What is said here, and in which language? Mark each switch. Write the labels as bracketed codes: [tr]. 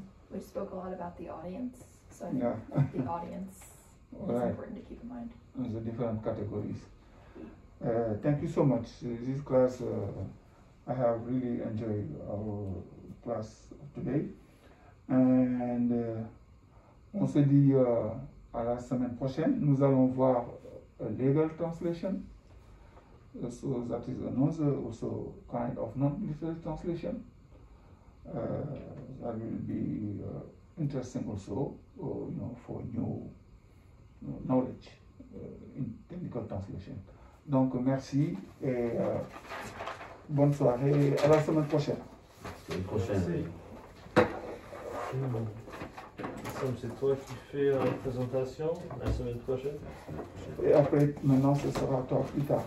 [en] We spoke a lot about the audience, so I think Yeah. the audience is All right. important to keep in mind. The different categories. Thank you so much. This class, I have really enjoyed our class today. And [fr] on se dit à la semaine prochaine. Nous allons voir legal translation. [en] So that is another also kind of non-literal translation. That will be interesting also, for new knowledge in technical translation. [fr] Donc merci et bonne soirée. À la semaine prochaine. Semaine prochaine. Sam, c'est toi qui fais la présentation la semaine prochaine? Et après, maintenant, ce sera toi plus tard.